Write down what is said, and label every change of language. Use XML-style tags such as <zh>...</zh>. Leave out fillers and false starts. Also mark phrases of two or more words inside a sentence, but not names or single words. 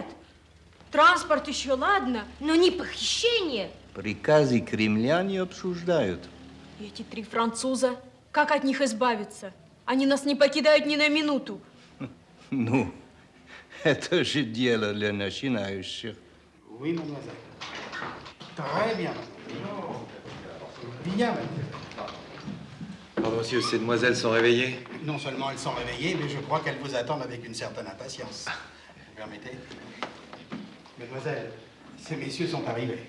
<ru>Транспорт еще ладно, но не похищение. Приказы Кремля не обсуждают. И эти 3 француза, как от них избавиться? Они нас не покидают ни на минуту. Ну, это же дело для начинающих.</ru> <fr>Oui, mademoiselle. Très bien. Bien, mademoiselle. Pardon, monsieur, ces demoiselles sont réveillées? Non seulement elles sont réveillées, mais je crois qu'elles vous attendent avec une certaine impatience. Vous permettez? Mademoiselle, ces messieurs sont arrivés.</fr>